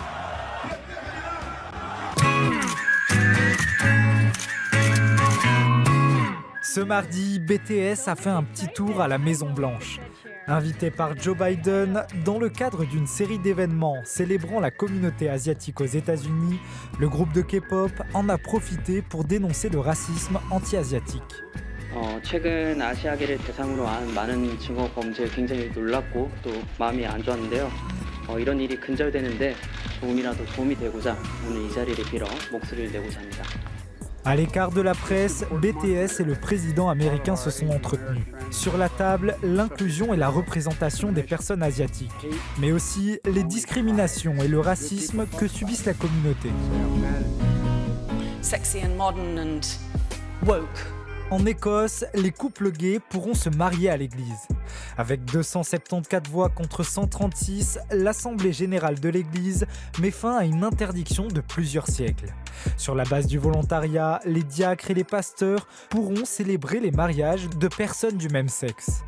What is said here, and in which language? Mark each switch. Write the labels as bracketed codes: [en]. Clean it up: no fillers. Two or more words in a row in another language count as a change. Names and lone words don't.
[fr] Ce mardi, BTS a fait un petit tour à la Maison-Blanche. Invité par Joe Biden dans le cadre d'une série d'événements célébrant la communauté asiatique aux États-Unis, le groupe de K-pop en a profité pour dénoncer le racisme anti-asiatique. [ko] 최근 아시아계를 대상으로 한 많은 증오 범죄에 굉장히 놀랐고 또 마음이 안 좋았는데요. 이런 일이 근절되는데 조금이라도 도움이 되고자 오늘 이 자리를 빌어 목소리를 내고자 합니다. [fr] À l'écart de la presse, BTS et le président américain se sont entretenus. Sur la table, l'inclusion et la représentation des personnes asiatiques, mais aussi les discriminations et le racisme que subissent la communauté. [en] Sexy and modern and woke. [fr] En Écosse, les couples gays pourront se marier à l'église. Avec 274 voix contre 136, l'Assemblée générale de l'église met fin à une interdiction de plusieurs siècles. Sur la base du volontariat, les diacres et les pasteurs pourront célébrer les mariages de personnes du même sexe.